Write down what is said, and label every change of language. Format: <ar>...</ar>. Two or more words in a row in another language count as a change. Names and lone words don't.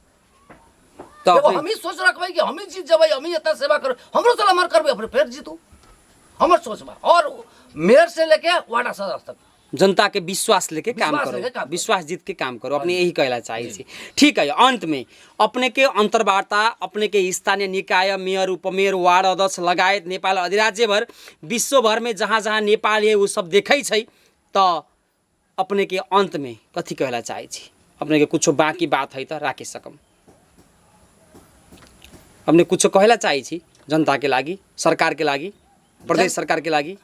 <mai>तो हम ही सोच रखबै कि हम ही जीत जबै, हम ही इतना सेवा करब, हमरो से हमर करबै, अपने फिर जीतू। हमर सोच बा और मेयर से लेके वार्ड सदस्य तक जनता के विश्वास लेके काम करो, विश्वास जीत के काम करो, अपने यही कहना चाहिए। ठीक है, अंत में अपने के अंतर्वार्ता, अपने के स्थानीय निकाय, मेयर, उपमेयर, वार्ड अध्यक्ष लगायत नेपाल अधिराज्य भर, विश्व भर में जहाँ जहाँ नेपाल है वो सब देखे छै, तो अपने के अंत में कथी कहला चाहे, अपने के कुछ बाकी बात है तो राखे सकम, अपने कुछ कहला चाहे जनता के लागी, सरकार के लागी, प्रदेश सरकार के लागी?</mai>